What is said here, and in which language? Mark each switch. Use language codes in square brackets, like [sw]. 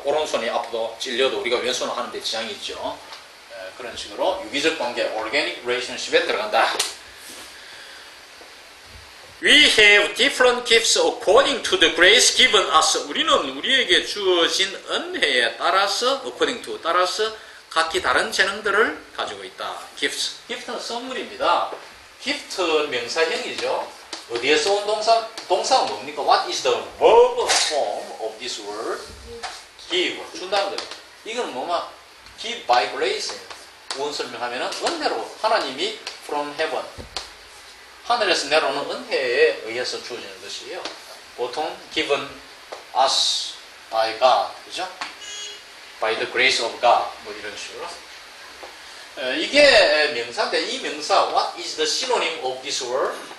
[ko] 오른손이 아프도 찔려도 우리가 왼손을 하는데 지장이 있죠. 그런 식으로 유기적 관계, organic relationship에 들어간다. [en] We have different gifts according to the grace given us. [ko] 우리는 우리에게 주어진 은혜에 따라서, according to, 따라서 각기 다른 재능들을 가지고 있다. [en] gifts. [ko] gift는 선물입니다. gift는 명사형이죠. 어디에서 온 동사가 뭡니까? [en] What is the verb form of this word? [ko] give. 준다는 거예요. 이건 뭐냐? [en] give by grace. [ko] 무슨 설명하면은 은혜로 하나님이 [en] from heaven. [ko] 하늘에서 내려오는 은혜에 의해서 주어지는 것이에요. [en] 보통 given us by God, 그죠? by the grace of God, [ko] 뭐 이런 식으로. 이게 명사인데 이 명사 [en] what is the synonym of this word?